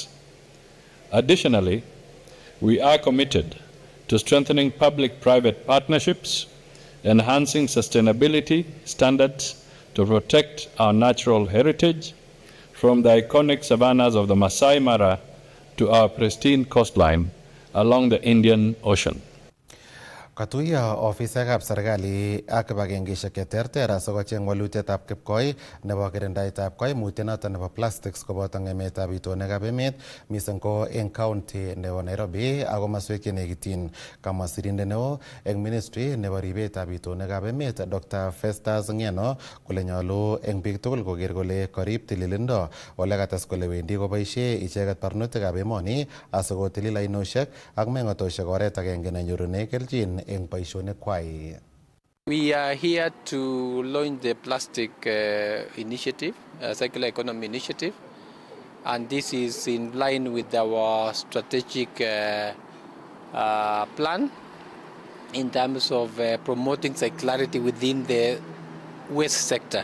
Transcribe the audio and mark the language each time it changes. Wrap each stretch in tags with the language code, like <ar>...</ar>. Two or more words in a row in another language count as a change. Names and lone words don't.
<en>Additionally, we are committed to strengthening public-private partnerships, enhancing sustainability standards to protect our natural heritage, from the iconic savannas of the Masai Mara to our pristine coastline along the Indian Ocean.</en> <kln>Katuya ofisekab serikali ak kibagengeishek cheterter asikocheng walutietab kipkoi nebo kirindaetab koimutienoto nebo plastics koboto ng'emetab itonwekab emet mising ko eng county nebo Nairobi ak komoswek chenekityin. Kamwa sirindet neo eng ministry nebo ribetab itonwekab emet Dr. Festus Ng'eno kole nyolu eng biik tugul koker kole korib tililindo, ole kates kole wendi koboisie icheket barnotikab emoni asikotilil ainosiek ak meng'otoshek oret agenge nenyorune kelchin.</kln> <en>We are here to launch the plastic initiative, circular economy initiative, and this is in line with our strategic plan in terms of promoting circularity within the waste sector.</en>